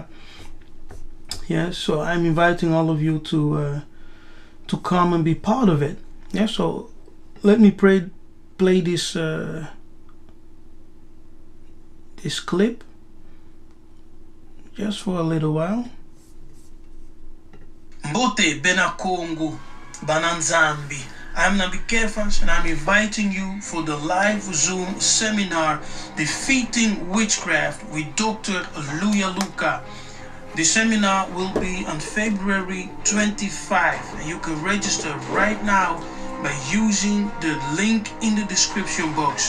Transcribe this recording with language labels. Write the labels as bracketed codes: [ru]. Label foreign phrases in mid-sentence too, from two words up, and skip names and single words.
[en] Yeah, so I'm inviting all of you to come and be part of it. Yeah, so let me play this this clip just for a little while. [kg] Mbote benakongo bananzambi. [en] I'm Nabi Kefas, and I'm inviting you for the live Zoom seminar, Defeating Witchcraft with Dr. Yiseka'yah. The seminar will be on February 25, and you can register right now by using the link in the description box.